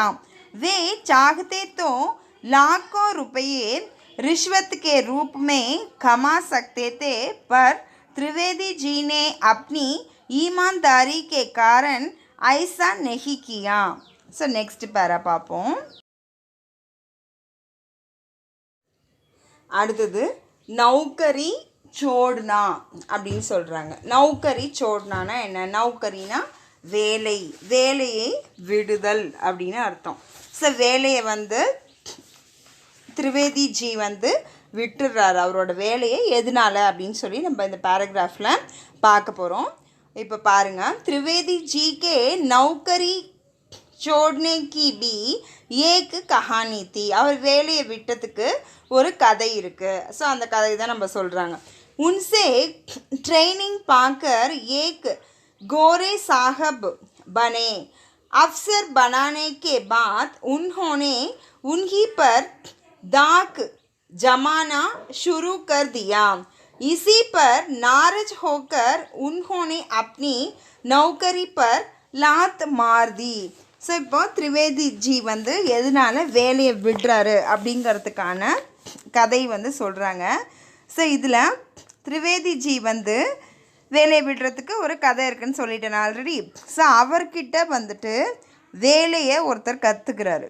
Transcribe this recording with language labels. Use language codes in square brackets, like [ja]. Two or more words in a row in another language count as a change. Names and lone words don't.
[hi] वे चाहते तो लाखों रुपये रिश्वत के रूप में कमा सकते थे, पर त्रिवेदी जी ने अपनी ईमानदारी के कारण ऐसा नहीं किया. [en] so next para [ta] பார்ப்போம். அடுத்தது [hi] नौकरी छोड़ना [ta] அப்படின்னு சொல்கிறாங்க. [hi] नौकरी छोड़ना [ta] என்ன, நௌக்கரினா வேலை, வேலையை விடுதல் அப்படின்னு அர்த்தம். ஸோ வேலையை வந்து திரிவேதிஜி வந்து விட்டுடுறாரு, அவரோட வேலையை. எதனால அப்படின்னு சொல்லி நம்ம இந்த பேராகிராஃபில் பார்க்க போகிறோம். இப்போ பாருங்கள். [hi] त्रिवेदीजी के नौकरी छोड़ने की भी एक कहानी थी. [ta] அவர் வேலையை விட்டதுக்கு ஒரு கதை இருக்குது. ஸோ அந்த கதை தான் நம்ம சொல்கிறாங்க. [hi] उनसे ट्रेनिंग पाकर एक गोरे साहब बने. अफसर बनाने के बाद उन्होंने उन्हीं पर दाक जमाना शुरू कर दिया. इसी पर नाराज होकर उन्होंने अपनी नौकरी पर लात मार दी. [ta] ஸோ இப்போ திரிவேதிஜி வந்து எதனால வேலையை விடுறாரு அப்படிங்கிறதுக்கான கதை வந்து சொல்கிறாங்க. ஸோ இதில் திரிவேதிஜி வந்து வேலையை விடுறதுக்கு ஒரு கதை இருக்குதுன்னு சொல்லிட்டேன் ஆல்ரெடி. ஸோ அவர்கிட்ட வந்துட்டு வேலையை ஒருத்தர் கற்றுக்கிறாரு.